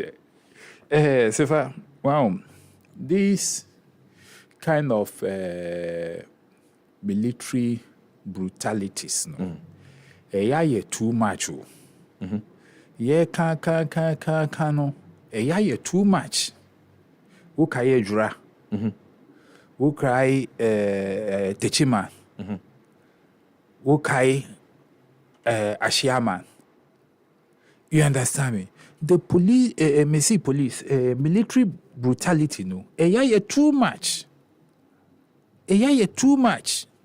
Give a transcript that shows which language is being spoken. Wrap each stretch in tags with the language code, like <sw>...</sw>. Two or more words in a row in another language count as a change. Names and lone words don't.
<en>Sefah, wow, this kind of military brutalities, no, too much. Yeah, no. Too much. Who cry dra? Who cry Techima? Who cry Ashiaman? You understand me? The police, military brutality, no. Too much. Too much.</en>